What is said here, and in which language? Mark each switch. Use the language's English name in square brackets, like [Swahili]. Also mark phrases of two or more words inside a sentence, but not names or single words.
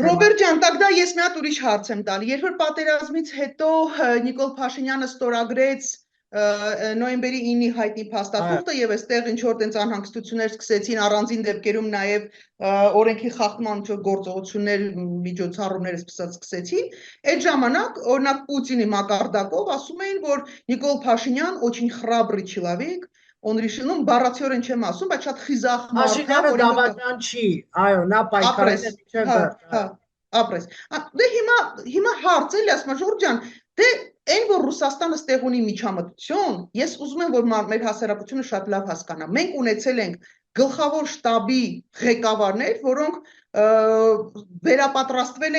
[Armenian] Ռոբերտ ջան, տակ դա ես մի հատ ուրիշ հարց եմ տալի։ Երբ որ պատերազմից հետո Նիկոլ Փաշինյանը ստորագրեց նոյեմբերի 9-ի հայտնի փաստաթուղթը եւ այստեղ ինչ որ տենց անհանգստություններ սկսեցին առանձին դեպքերում նաեւ օրենքի խախտման գործողություններ միջոցառումներ սկսեցին, այդ ժամանակ օրինակ Պուտինի մակարդակով ասում էին, որ Նիկոլ Փաշինյան [Russian] очень храбрый человек, он решил, ну [Armenian] բառացիորեն չեմ ասում, բայց շատ խիզախ մարդ է, Փաշինյանը դավաճան չի, այո, նա պայքարել է մինչև ապրես։ Դե հիմա հարց էլի ասում եմ Ժորժ ջան, դե այն որ Ռուսաստանը ստեղ ունի միջամտություն, ես ուզում եմ որ մեր հասարակությունը շատ լավ հասկանա։ Մենք ունեցել ենք գլխավոր շտաբի ղեկավարներ, որոնք վերապատրաստվել